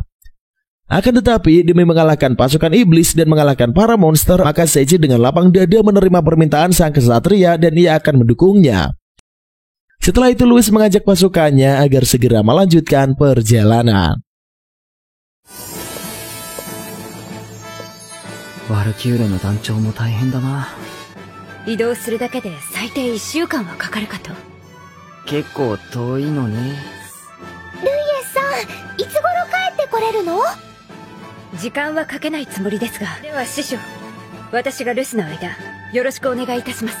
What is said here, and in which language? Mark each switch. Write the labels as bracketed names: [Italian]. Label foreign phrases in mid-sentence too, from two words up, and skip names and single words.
[Indonesian] Akan tetapi demi mengalahkan pasukan iblis dan mengalahkan para monster, maka Seichi dengan lapang dada menerima permintaan sang kesatria dan ia akan mendukungnya. Setelah itu Louis mengajak pasukannya agar segera melanjutkan perjalanan. [Japanese] Valkyrie の団長も大変だな。移動するだけで最低1週間はかかるかと。結構遠いのね。ルイエスさん、いつ頃帰ってこれるの？時間はかけないつもりですが。では師匠、私が留守の間よろしくお願いいたします。